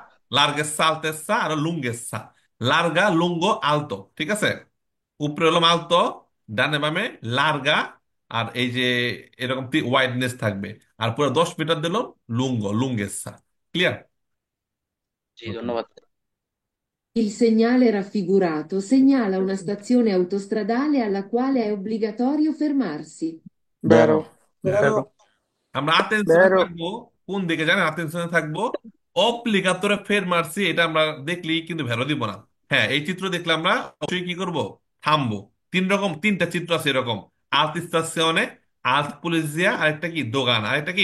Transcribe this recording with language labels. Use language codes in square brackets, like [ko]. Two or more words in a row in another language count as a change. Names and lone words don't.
[it] larghezza altezza e lunghezza. larga lungo alto, [bn] ঠিক আছে? উপরে হলো আলতো, ডানে বামে লার্গা, আর এই যে এরকম ওয়াইডনেস থাকবে। আর পুরো 10 মিটার দিল [it] lungo, lunghezza. [bn] ক্লিয়ার? জি, ধন্যবাদ। [it] Il segnale raffigurato segnala una stazione autostradale alla quale è obbligatorio fermarsi. vero, Vero? vero, [bn] আমরা আতেনশনে [it] vero, [bn] থাকবো। কোন দিকে জানেন? আতেনশনে থাকবো। অব্লিগাতরে ফের মারছি, এটা আমরা দেখলেই কিন্তু ভ্যালু দিব না। হ্যাঁ, এই চিত্র দেখলে আমরা অবশ্যই কি করব? থামবো। তিনটা চিত্র আছে এরকম: [it] alt stazione, alt polizia, [bn] আরেকটা কি দোগান, আরেকটা কি